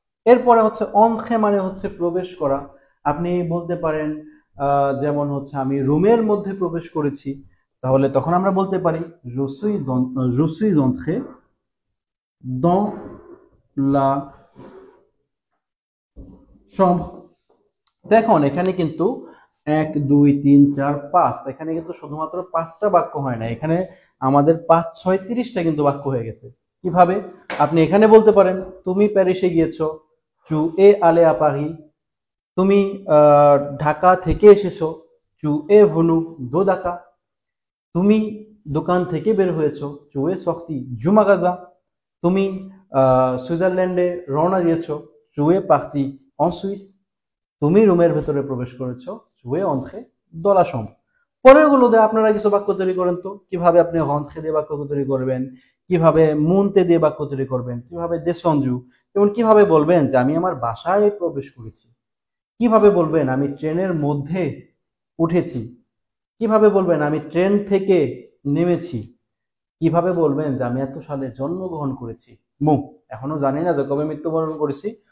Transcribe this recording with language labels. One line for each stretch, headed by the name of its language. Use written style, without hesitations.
Bangla: এরপরে হচ্ছে অন্ত্রে, মানে হচ্ছে প্রবেশ করা। আপনি বলতে পারেন যেমন হচ্ছে আমি রুমের মধ্যে প্রবেশ করেছি, তাহলে তখন আমরা বলতে পারি
French: je suis entré dans la chambre।
Bangla: দেখুন এখানে কিন্তু 1 2 3 4 5, এখানে কিন্তু শুধুমাত্র 5টা বাক্য হয় না, এখানে আমাদের 5 6 30টা কিন্তু বাক্য হয়ে গেছে। কিভাবে? আপনি এখানে বলতে পারেন তুমি প্যারিসে গিয়েছো,
French: tu es allé à Paris।
Bangla: তুমি ঢাকা থেকে এসেছো,
French: tu es venu de Dhaka।
Bangla: তুমি দোকান থেকে বের হয়েছো,
French: tu es sorti du magasin।
Bangla: তুমি সুইজারল্যান্ডে রওনা দিয়েছো,
French: tu es parti en Suisse।
Bangla: তুমি রুমের ভেতরে প্রবেশ করেছো,
French: tu es entré dans la chambre।
Bangla: পরেরগুলোতে আপনারা কিছু বাক্য তৈরি করেন তো, কিভাবে আপনি rentré দিয়ে বাক্য তৈরি করবেন, কিভাবে monter দিয়ে বাক্য তৈরি করবেন, কিভাবে descendu, এবং কিভাবে বলবেন যে আমি আমার বাসায় প্রবেশ করেছি, কিভাবে বলবেন আমি ট্রেনের মধ্যে উঠেছি, কিভাবে বলবেন আমি ট্রেন থেকে নেমেছি, কিভাবে বলবেন যে আমি এত সালে জন্মগ্রহণ করেছি, এখনো জানি না যে কবে মৃত্যুবরণ করেছি।